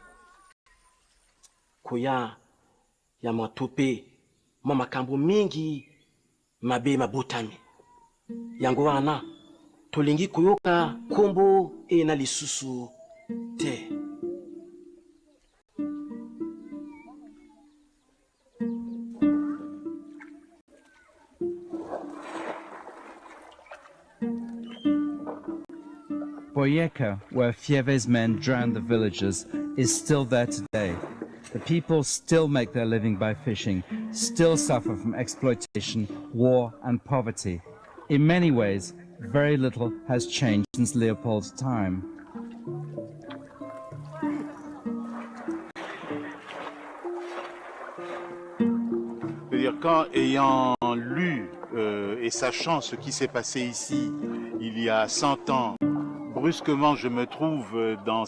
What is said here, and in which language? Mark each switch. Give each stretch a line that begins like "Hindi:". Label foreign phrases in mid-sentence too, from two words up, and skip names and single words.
Lingala: kuya ya matope mwa makambo mingi mabe mabotami yango wana tolingi koyoka kombo e na lisusu te.
English: Boyeka, where Fieve's men drowned the villagers, is still there today. The people still make their living by fishing, still suffer from exploitation, war and poverty. In many ways, very little has changed since Leopold's time.
French: C'est-à-dire quand, ayant lu et sachant ce qui s'est passé ici il y a 100 ans, brusquement je me trouve dans